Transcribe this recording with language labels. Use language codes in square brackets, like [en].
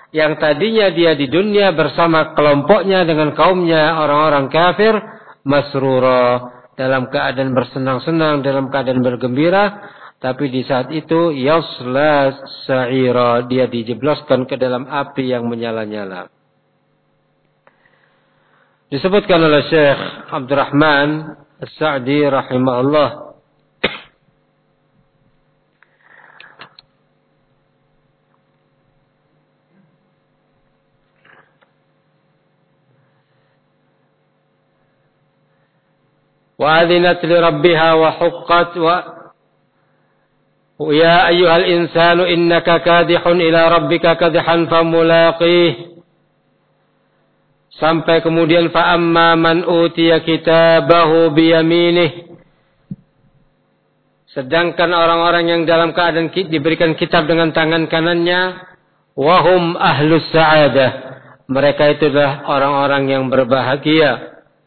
[id] yang tadinya dia di dunia bersama kelompoknya dengan kaumnya orang-orang kafir, masrura, dalam keadaan bersenang-senang, dalam keadaan bergembira, tapi di saat itu [ar] yasla sa'ira, [id] dia dijebloskan ke dalam api yang menyala-nyala. Disebutkan oleh Syekh Abdurrahman As-Sa'di rahimahullah, [ar] وأذنت لربها وحقت ويا أيها الإنسان إنك كادح إلى ربك كدحا فملاقيه. [id] Sampai kemudian [ar] فأما من أوتي كتابه بيمينه, [id] sedangkan orang-orang yang dalam keadaan diberikan kitab dengan tangan kanannya, [ar] وهم أهل السعادة, [id] mereka itulah orang-orang yang berbahagia.